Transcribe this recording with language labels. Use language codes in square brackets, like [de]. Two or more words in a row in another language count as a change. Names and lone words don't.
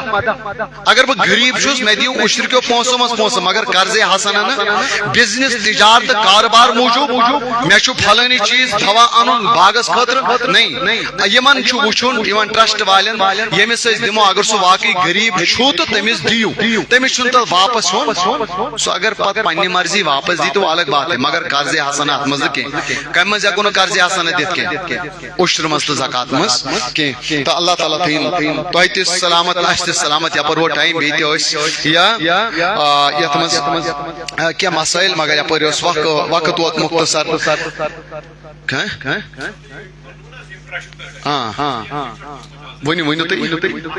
[ks] اگر بہٕ غریٖب چھُس مےٚ دِیِو اُشرٕ کیو پونٛسو منٛز پونٛسہٕ مگر قرضے حسنہ نہٕ بِزنس تجارت تہٕ کاربار موٗجوٗب مےٚ چھُ فلٲنی چیٖز دوا اَنُن باغس خٲطرٕ نہیں یِمن چھُ وٕچھُن یِمن ٹرسٹ والٮ۪ن ییٚمِس أسۍ دِمو اگر سُہ واقعی غریٖب چھُ تہٕ تٔمِس دِیِو تٔمِس چھُنہٕ تتھ واپس ہیوٚن سُہ اگر پتہٕ پننہِ مرضی واپس دی [ur] تو الگ بات ہے [ks] مگر قرضے حسنہ اتھ منٛز نہٕ کینٛہہ کمہِ منٛز ہٮ۪کو نہٕ قرضے حسنہ دِتھ کینٛہہ اُشرٕ منٛز تہٕ زکات منٛز کینٛہہ تہٕ اللہ تعالیٰ تھٲیِن تۄہہِ تہِ سلامت اَسہِ تہِ سلامت یپٲرۍ ووت ٹایم بیٚیہِ تہِ ٲسۍ یتھ منٛز کینٛہہ مسٲیل مگر یپٲرۍ اوس وقت ووت مختصر ؤنِو تُہۍ